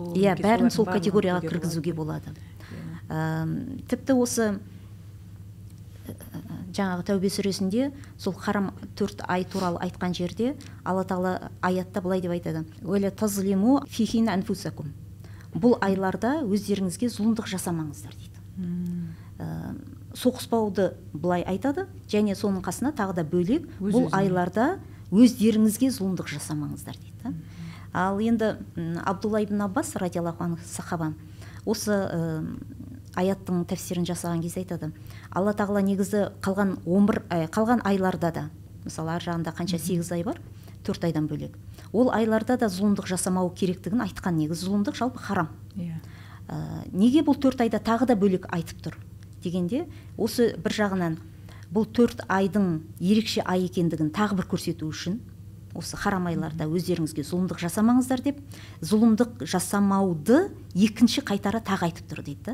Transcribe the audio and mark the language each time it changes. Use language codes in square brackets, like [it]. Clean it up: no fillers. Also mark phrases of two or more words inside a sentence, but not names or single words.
[kk] бәрін сол категорияға кіргізуге болады. Тіпті осы жаңағы Тәубе сүресінде сол харам 4 ай туралы айтқан жерде Алла тағала аятта былай деп айтады: [ar] "ولا تظلموا فيهن أنفسكم". [kk] Бұл айларда өздеріңізге зұлымдық жасамаңыздар дейді. Соғыспауды былай айтады, және соның қасына тағы да бөлек бұл айларда өздеріңізге зұлымдық жасамаңыздар дейді. Ал енді Абдулла ибн Аббас [ar] رضي الله عنه [kk] сахаба осы аяттың тәфсирін жасаған кезде айтады: Алла тағала негізі қалған айларда да, мысалы ар жағында қанша 8 ай бар, 4 айдан бөлек, ол айларда да зұлымдық жасамау керектігін айтқан. Негізі зұлымдық жалпы харам. Неге бұл 4 айда тағы да бөлек айтып тұр дегенде, осы бір жағынан бұл 4 айдың ерекше ай екендігін тағы бір көрсету үшін, осы харам айларда өздеріңізге зұлымдық жасамаңыздар деп, зұлымдық жасамауды екінші қайтара тағы айтып тұр дейді.